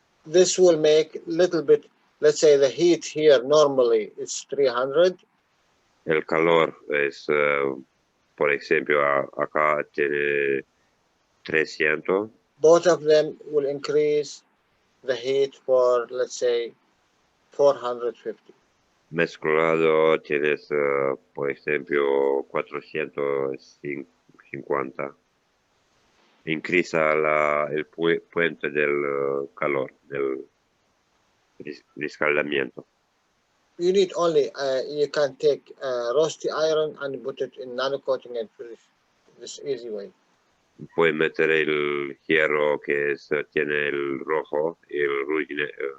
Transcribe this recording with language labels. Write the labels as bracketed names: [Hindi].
[English] This will make little bit, let's say the heat here normally is 300. [Spanish] El calor es, por ejemplo, acá tiene 300. [English] Both of them will increase the heat for, let's say, 450. [Spanish] Mezclado tienes, por ejemplo, 450. Increase el puente del calor, del riscaldamiento. [English] You need only, you can take roasty iron and put it in nano coating and finish this easy way. [Spanish] Puedes meter el hierro que tiene el rojo y el ruggine.